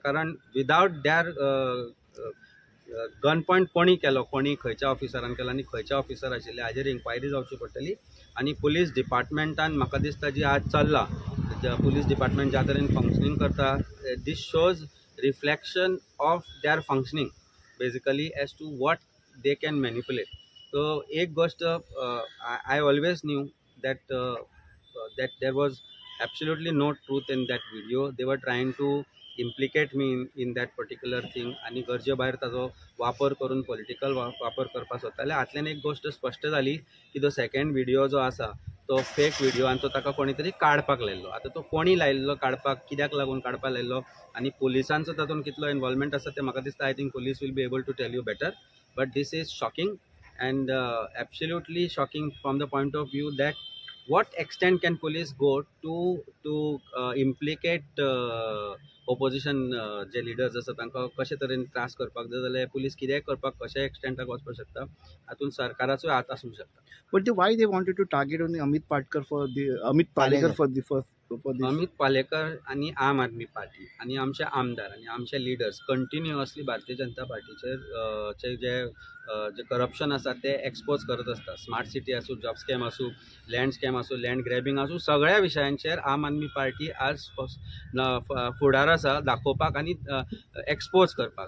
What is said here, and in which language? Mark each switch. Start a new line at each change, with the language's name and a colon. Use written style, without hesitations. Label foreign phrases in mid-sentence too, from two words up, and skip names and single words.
Konkani: कारण
English: without their gun point
Konkani: कोणी केलो, कोणी खंयच्या ऑफिसरान केलो आनी खंयच्या ऑफिसर आशिल्ले हाजेर इन्क्वायरी जावची पडटली. आनी पुलीस डिपार्टमेंटान म्हाका दिसता जी आज चल्ला, पुलीस डिपार्टमेंट ज्या तरेन फंक्शनींग करता,
English: This shows reflection of their functioning basically as to what they can manipulate. सो
Konkani: एक गोष्ट
English: I always knew that there was absolutely no truth in that video. They were trying to implicate me in that particular thing
Konkani: आणि गरजे भायर ताजो वापर करून पॉलिटिकल वापर करपाक सोदताले. हातल्यान एक गोष्ट स्पश्ट जाली की तो सेकंड व्हिडिओ जो आसा तो फेक व्हिडिओ आनी तो ताका कोणी तरी काडपाक लायल्लो. आतां तो कोणी लायल्लो काडपाक, कित्याक लागून काडपाक लायल्लो आनी पुलिसांचो तातूंत कितलो इन्वॉल्वमेंट आसा तें म्हाका दिसता
English: I think police will be able to tell you better. But this is shocking and absolutely shocking from the point of view that what extent can police go to implicate opposition जे leaders
Konkani: आसा तांकां कशे तरेन त्रास करपाक जाय जाल्यार पुलीस कितेंय करपाक कशा एक्सटेंटाक वचपाक शकता, हातूंत सरकाराचो हात आसूंक शकता.
English: But why they wanted to target only Amit Palekar for the first
Konkani: अमित पालेकर आणि आम आदमी पार्टी आणि आमचे आमदार आणि आमचे लिडर्स कंटिन्युअसली भारतीय जनता पार्टीचेर जे करप्शन आसा ते एक्सपोज करत आसता.
English: smart city
Konkani: आसूं,
English: job scam
Konkani: आसूं,
English: land scam
Konkani: आसूं,
English: land grabbing
Konkani: आसूं, सगळ्या विशयांचेर आम आदमी पार्टी आज फुडार आसा दाखोवपाक आनी एक्सपोज करपाक.